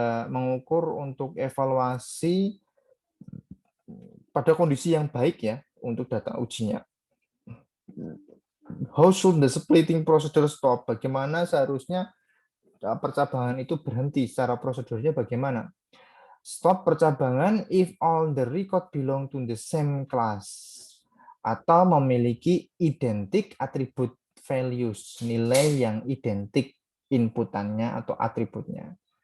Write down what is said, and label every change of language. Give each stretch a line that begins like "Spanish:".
Indonesian: Mengukur untuk evaluasi pada kondisi yang baik ya untuk data ujinya.
English: How should the splitting procedure stop?
Indonesian: Bagaimana seharusnya percabangan itu berhenti secara prosedurnya bagaimana? Stop percabangan
English: if all the record belong to the same class
Indonesian: atau memiliki identik atribut values, nilai yang identik inputannya atau atributnya.